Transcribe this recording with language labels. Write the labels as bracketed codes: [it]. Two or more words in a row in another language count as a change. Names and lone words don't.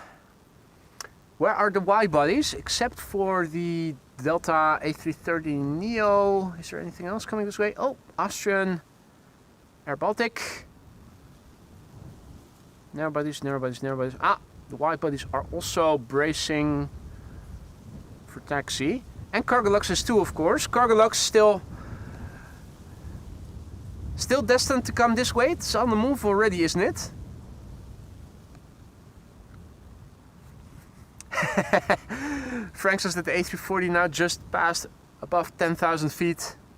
[en] Where are the widebodies? Except for the Delta A330 Neo. Is there anything else coming this way? Oh, Austrian AirBaltic. Narrowbodies, narrowbodies, narrowbodies. Ah, the widebodies are also bracing for taxi. And Cargolux is too, of course. Cargolux still destined to come this way. It's on the move already, isn't it? Frank says that the A340 now just passed above 10,000 feet.